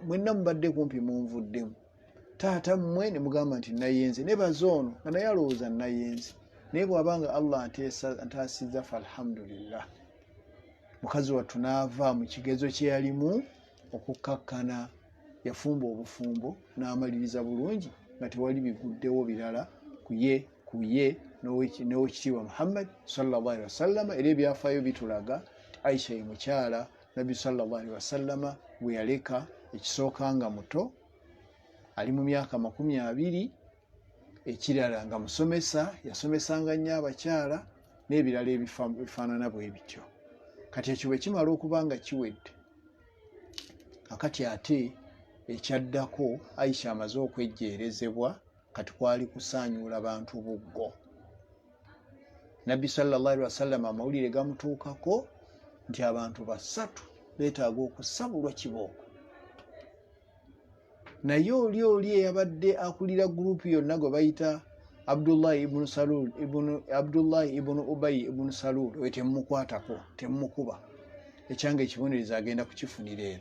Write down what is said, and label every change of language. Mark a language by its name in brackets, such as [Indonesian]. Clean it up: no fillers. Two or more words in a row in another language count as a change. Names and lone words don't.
[Ganda] Mwenna mubadde kumpi munvuddemu. Taata mmwe ne mugamba nti nayenze, ne bazoono nga naye alowooza nayenze, naye bw'abanga Allah ntaasizza falhamdulillah. Mukazi wattu n'ava mu kigezo kye yalimu okukkakkana, yafumba obufumbo n'amaliriza bulungi nga tewali biguddewo birala ku ye n'owekitiibwa Muhammad [Arabic] صلى الله عليه وسلم. [Ganda] Era ebyafaayo bitulaga Aisha ye mukyala Nabbi [Arabic] صلى الله عليه وسلم [Ganda] bwe yaleka ekisooka nga muto, ali mu myaka 20, ekirala nga musomesa, yasomesanga nnyo abakyala n'ebirala ebifaanana bwe bityo. Kati ekyo bwe kimala okuba nga kiwedde, kakati ate ekyaddako Aisha amaze okwejjeerezebwa, kati kwali kusaanyuula bantu buggo. Nabbi [Arabic] صلى الله عليه وسلم [Ganda] amawulire gamutuukako nti abantu 3 beetaaga okusabulwa kibooko. Naye oli eyabadde akulira gurupu yonna gwe bayita Abdullahi ibn Ubay ibn Salul, we temukwatako, temukuba, ekyanga ekibonereza agenda kukifunira ero.